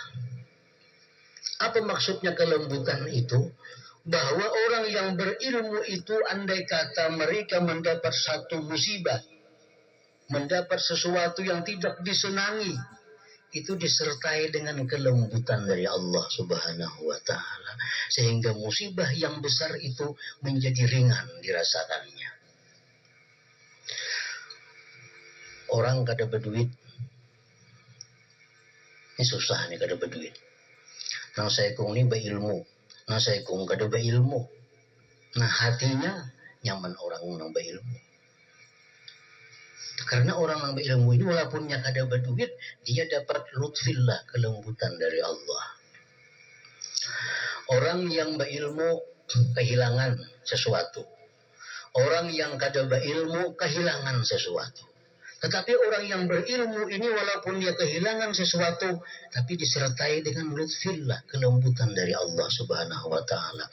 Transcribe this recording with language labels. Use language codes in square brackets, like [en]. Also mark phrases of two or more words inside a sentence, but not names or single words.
[id] Apa maksudnya kelembutan itu? Bahwa orang yang berilmu itu andai kata mereka mendapat satu musibah, mendapat sesuatu yang tidak disenangi, itu disertai dengan kelembutan dari [ar] الله سبحانه وتعالى. [id] Sehingga musibah yang besar itu menjadi ringan dirasakannya. [bjn] Orang kada berduit, ini susah nih kada berduit. Nang saya kong ini berilmu, nang saya kong kada berilmu. Nah, hatinya nyaman orang nang berilmu. Karena orang yang berilmu ini walaupun dia kada berduit, dia dapat lutfillah, [id] kelembutan dari Allah. Orang yang berilmu kehilangan sesuatu. [bjn] Orang yang kada berilmu kehilangan sesuatu. [id] Tetapi orang yang berilmu ini walaupun dia kehilangan sesuatu, tapi disertai dengan lutfillah, kelembutan dari [ar] الله سبحانه وتعالى.